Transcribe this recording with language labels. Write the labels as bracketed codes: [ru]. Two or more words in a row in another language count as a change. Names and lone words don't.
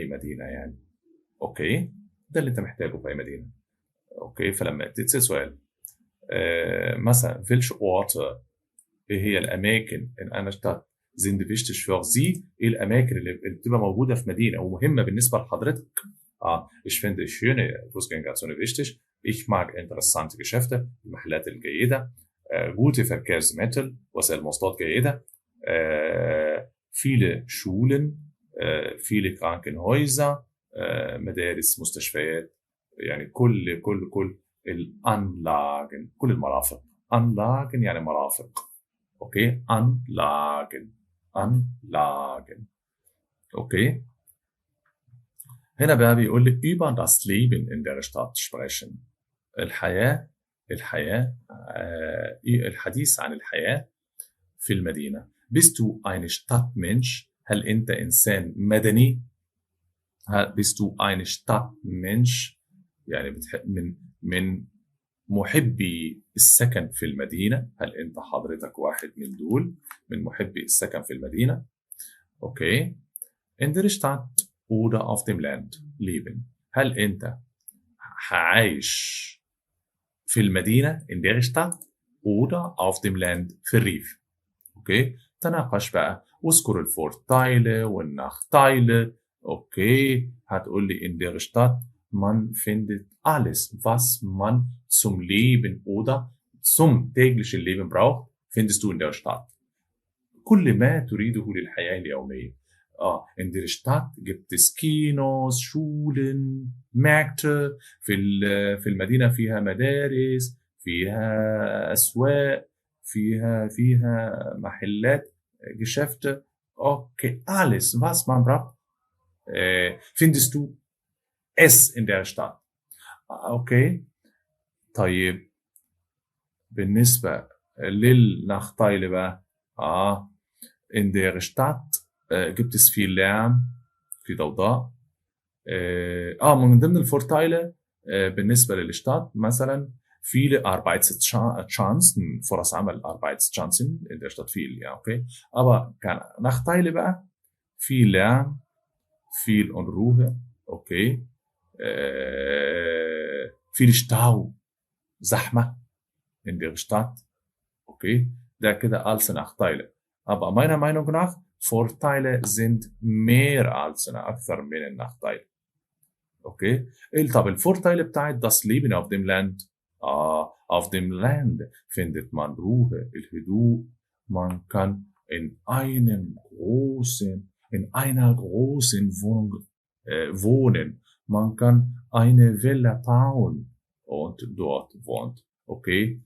[ar] أي مدينة يعني أوكي ده اللي انت محتاجه في أي مدينة أوكي فلما تتسأل سؤال مثلا welche [de] Orte [ar] إيه هي الأماكن [de] in einer Stadt sind wichtig für Sie [ar] إيه الأماكن اللي بتبقى موجودة في مدينة ومهمة بالنسبة لحضرتك [de] ich finde schöne Fußgängerzone wichtig ich mag interessante Geschäfte [ar] المحلات الجيدة [de] gute Verkehrsmittel [ar] وسائل مواصلات جيدة [de] viele Schulen viele Krankenhäuser [ar] مدارس مستشفيات يعني كل الأنلاgen كل المرافق Anlagen يعني مرافق okay [de] Anlagen okay [ar] هنا بقى بيقول لي [de] über das Leben in der Stadt sprechen الحديث [ar] عن الحياة في المدينة [de] bist du ein Stadtmensch [ar] هل أنت إنسان مدني [de] bist du ein Stadtmensch [ar] يعني من محبي السكن في المدينة هل أنت حضرتك واحد من دول من محبي السكن في المدينة أوكي [de] in der Stadt oder auf dem Land leben [ar] هل أنت عايش في المدينة [de] in der Stadt oder auf dem Land [ar] في الريف أوكي تناقش بقى واذكر الفورتايله والناchteiله أوكي هتقول لي [de] in der Stadt man findet alles was man zum Leben oder zum täglichen Leben braucht findest du in der Stadt [ar] كل ما تريده للحياة اليومية [de] in der Stadt gibt es Kinos, Schulen, Märkte [ar] في المدينة فيها مدارس فيها أسواق فيها محلات [de] Geschäfte okay alles was man braucht findest du es in der Stadt okay طيب [ar] بالنسبة للناchteilen بقى [de] in der Stadt gibt es viel Lärm [ar] في ضوضاء من ضمن الفورتايله بالنسبة للشتات مثلا [de] viele Arbeitschancen [ar] فرص عمل [de] Arbeitschancen in der Stadt viel ja okay aber كان Nachteile بقى viel Lärm viel Unruhe okay viel Stau زحمة in der Stadt okay [ar] ده كده [de] als Nachteile aber meiner Meinung nach Vorteile sind mehr als [ar] أكثر من النachteile [de] okay [ar] طب الفورتايل بتاعت [de] das Leben auf dem Land auf dem Land findet man Ruhe الهدوء man kann in einer großen Wohnung wohnen man kann eine Villa bauen und dort wohnt. Okay?